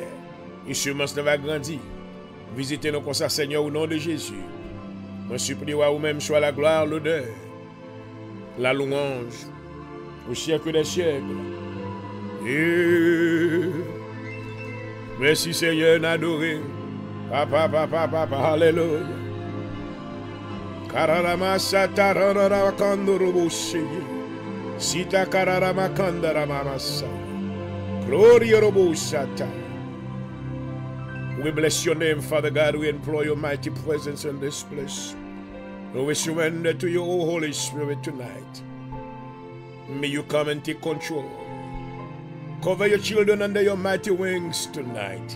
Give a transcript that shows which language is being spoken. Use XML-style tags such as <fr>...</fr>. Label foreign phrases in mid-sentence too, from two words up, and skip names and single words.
<fr>Et seulement cela va grandir. Visitez-nous comme ça, Seigneur, au nom de Jésus. Je supplie à vous-même soit la gloire, l'honneur, la louange, au siècle des siècles. Et merci, Seigneur, adoré. Papa, papa, papa, alléluia. Kararama satarara kandorobo seye. Sita kararama kandarama massa. Gloria robo sata.</fr> <en>We bless your name, Father God. We implore your mighty presence in this place. We surrender to you, O Holy Spirit, tonight. May you come and take control. Cover your children under your mighty wings tonight.</en>